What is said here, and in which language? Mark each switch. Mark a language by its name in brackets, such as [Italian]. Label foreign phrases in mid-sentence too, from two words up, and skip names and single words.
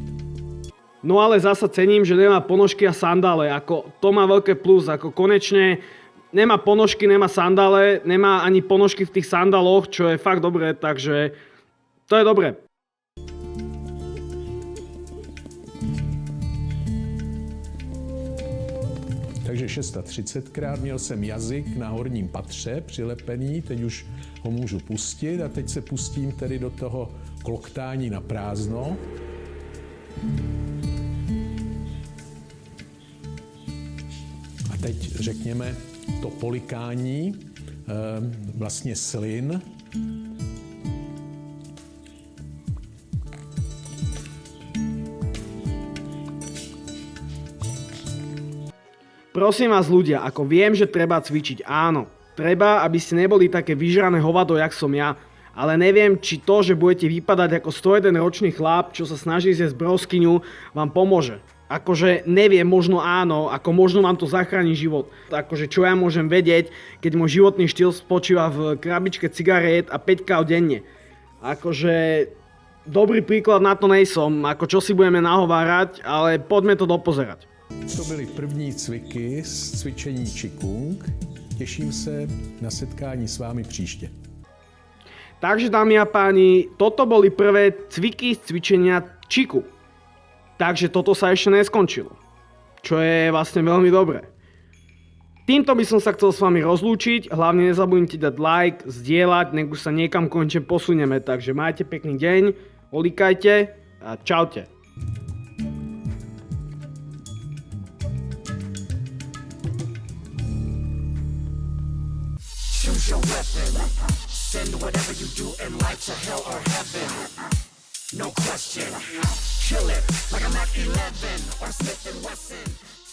[Slovak] No ale zasa cením, že nemá ponožky a sandále, ako to má veľké plus, ako konečne nemá ponožky, nemá sandále, nemá ani ponožky v tých sandáloch, čo je fakt dobré, takže to je dobré. [Czech] Takže 630krát měl jsem jazyk na horním patře přilepený, teď už ho můžu pustit a teď se pustím tedy do toho kloktání na prázdno. A teď řekněme to polikání, vlastně slin. [Slovak] Prosím vás ľudia, ako viem, že treba cvičiť, áno. Treba, aby ste neboli také vyžrané hovado, jak som ja. Ale neviem, či to, že budete vypadať ako 101 ročný chlap, čo sa snaží zjesť broskyňu, vám pomôže. Akože neviem, možno áno, ako možno vám to zachráni život. Akože čo ja môžem vedieť, keď môj životný štýl spočíva v krabičke cigariet a 5 káv denne. Akože dobrý príklad na to nejsom, ako čo si budeme nahovárať, ale poďme to dopozerať. [Czech] To byly první cviky z cvičení Qigong. Těším se na setkání s vámi příště. [Slovak] Takže dámy a páni, toto boli prvé cviky z cvičenia Qigu. Takže toto sa ešte neskončilo, čo je vlastne veľmi dobré. Týmto by som sa chcel s vami rozlúčiť, hlavne nezabudnite dať like, zdieľať, nech už sa niekam konečne posunieme, takže majte pekný deň, odlikajte a čaute. [English] Choose your weapon, send whatever you do in life to hell or heaven, no question. Kill it like I'm at 11 or Smith & Wesson.